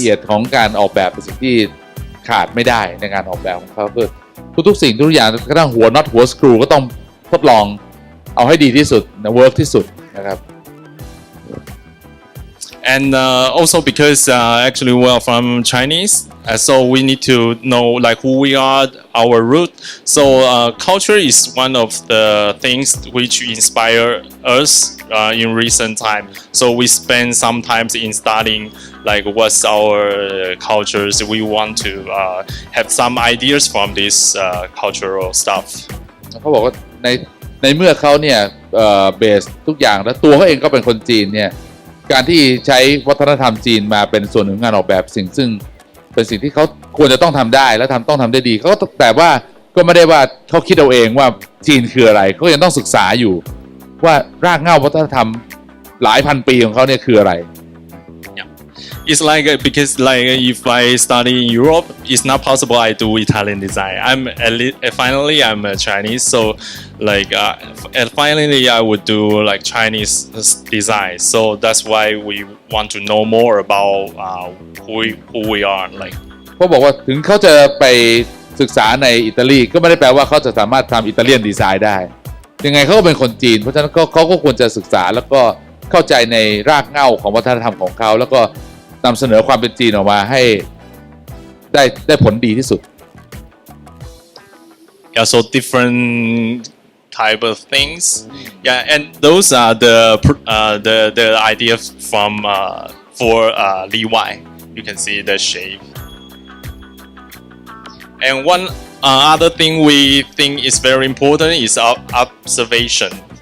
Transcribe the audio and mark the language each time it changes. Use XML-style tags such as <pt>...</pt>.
<th>เอียดของการออกแบบเป็นสิ่งที่ขาดไม่ได้ในการออกแบบของเขาคือทุกๆสิ่งทุกอย่างกระทั่งหัวน็อตหัวสกรูก็ต้องทดลองเอาให้ดีที่สุดนะเวิร์กที่สุดนะครับ</th> <en>And also because actually we are from Chinese, so we need to know like who we are, our root. So culture is one of the things which inspire us in recent time. So we spend some time in studying like what's our cultures. We want to have some ideas from this cultural stuff.</en> <th>เขาบอกว่าในเมื่อเขาเนี่ยเบสทุกอย่างแล้วตัวเขาเองก็เป็นคนจีนเนี่ยการที่ใช้วัฒนธรรมจีนมาเป็นส่วนหนึ่งของงานออกแบบซึ่งเป็นสิ่งที่เขาควรจะต้องทำได้และต้องทำได้ดีเขาแต่ว่าก็ไม่ได้ว่าเขาคิดเอาเองว่าจีนคืออะไรเขายังต้องศึกษาอยู่ว่ารากเหง้าวัฒนธรรมหลายพันปีของเขาเนี่ยคืออะไร</th> <en>It's like because like if I study in Europe, it's not possible I do Italian design. Finally I'm a Chinese, so like and finally I would do like Chinese design. So that's why we want to know more about who we are. Like</en> <th>เขาบอกว่าถึงเขาจะไปศึกษาในอิตาลีก็ไม่ได้แปลว่าเขาจะสามารถทำอิตาเลียนดีไซน์ได้ยังไงเขาก็เป็นคนจีนเพราะฉะนั้นเขาก็ควรจะศึกษาแล้วก็เข้าใจในรากเหง้าของวัฒนธรรมของเขาแล้วก็นำเสนอความเป็นจีนออกมาให้ได้ผลดีที่สุด</th> <en>Yeah, so different type of things. Yeah, and those are the idea from for Levi. You can see the shape. And one other thing we think is very important is observation.</en>